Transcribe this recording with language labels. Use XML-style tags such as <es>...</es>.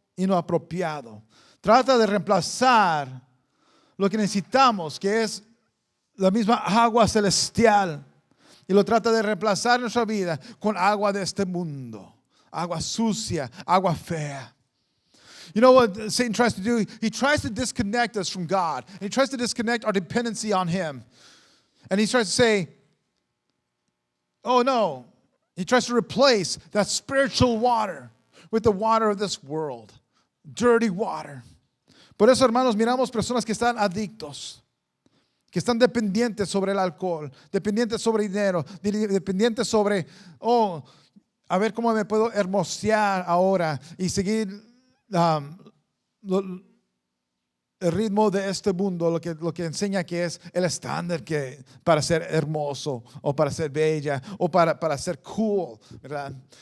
<es>inapropiado. Trata de reemplazar lo que necesitamos, que es la misma agua celestial. Y lo trata de reemplazar en nuestra vida con agua de este mundo. Agua sucia, agua fea.</es> <en>You know what Satan tries to do? He tries to disconnect us from God. He tries to disconnect our dependency on Him. And he tries to say, oh no. He tries to replace that spiritual water with the water of this world. Dirty water.</en> <es>Por eso, hermanos, miramos personas que están adictos, que están dependientes sobre el alcohol, dependientes sobre el dinero, dependientes sobre, a ver cómo me puedo hermosear ahora y seguir el ritmo de este mundo, lo que enseña que es el estándar que para ser hermoso o para ser bella o para ser cool, ¿verdad?</es>